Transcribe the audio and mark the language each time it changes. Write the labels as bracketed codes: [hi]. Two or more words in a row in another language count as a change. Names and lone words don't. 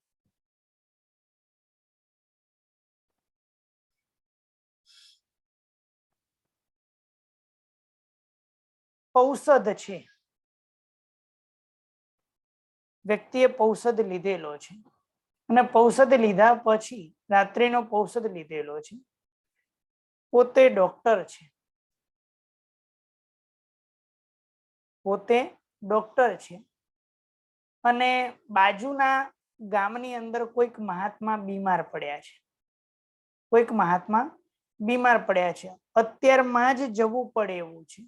[gu] ઔષધ છે, વ્યક્તિએ પૌષધ લીધેલો છે અને પૌષધ લીધા પછી રાત્રિનો પૌષધ લીધેલો છે, પોતે ડોક્ટર છે, પોતે ડોક્ટર છે અને બાજુના ગામની અંદર કોઈક મહાત્મા બીમાર પડ્યા છે, કોઈક મહાત્મા બીમાર પડ્યા છે, અત્યારમાં જ જવું પડે એવું છે।